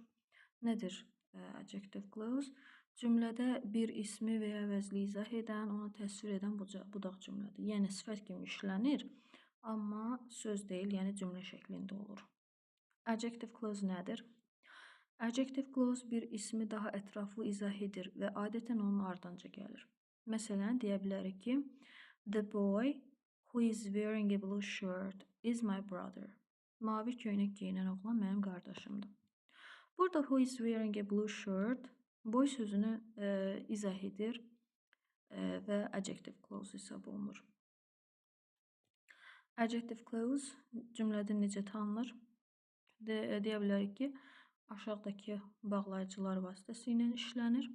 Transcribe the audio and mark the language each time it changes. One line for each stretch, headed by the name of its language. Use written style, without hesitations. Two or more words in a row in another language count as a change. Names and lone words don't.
Azerbaijani: Nədir
English: adjective clause?
Azerbaijani: Cümlədə bir ismi və ya əvəzli izah edən, onu təsvir edən budaq cümlədir. Yəni sifət kimi işlənir, amma söz deyil, yəni cümlə şəklində olur.
English: Adjective clause
Azerbaijani: nədir?
English: Adjective clause
Azerbaijani: bir ismi daha ətraflı izah edir və adətən onun ardınca gəlir. Məsələn, deyə bilərik ki,
English: the boy who is wearing a blue shirt is my brother.
Azerbaijani: Mavi köynək giyinən oğlan mənim qardaşımdır. Burada
English: who is wearing a blue shirt boy
Azerbaijani: sözünü izah edir və
English: adjective clause
Azerbaijani: hesab olunur.
English: Adjective clause
Azerbaijani: cümlədə necə tanınır? Deyə bilərik ki, aşağıdakı bağlayıcılar vasitəsilə işlənir.